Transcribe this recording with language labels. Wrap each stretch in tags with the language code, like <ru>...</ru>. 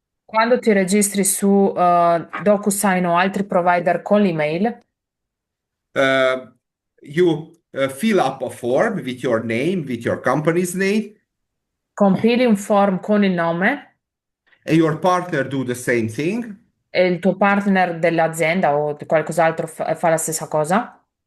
<it>Quando ti registri su DocuSign o altri provider con l'email,</it> <en>uh, you fill up a form with your name, with your company's name,</en> <it>compili un form con il nome</it> <en>and your partner do the same thing,</en> <it>e il tuo partner dell'azienda o di qualcos'altro fa la stessa cosa.</it>